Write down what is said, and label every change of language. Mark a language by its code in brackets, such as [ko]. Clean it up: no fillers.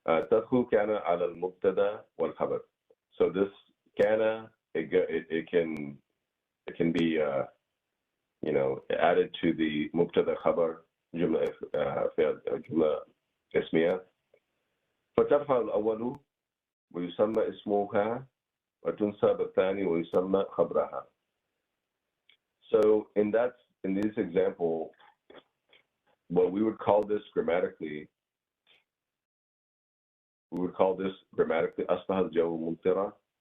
[ar] تدخل كان على المبتدا والخبر. [en] So this kana, it can be added to the mubtada khabar جملة اسمية. [ar] فترفع الأول ويسمى اسمها وتنصب الثاني ويسمى خبرها. [en] So in this example, what we would call this grammatically, [ar] أصبح الجو ممطرا.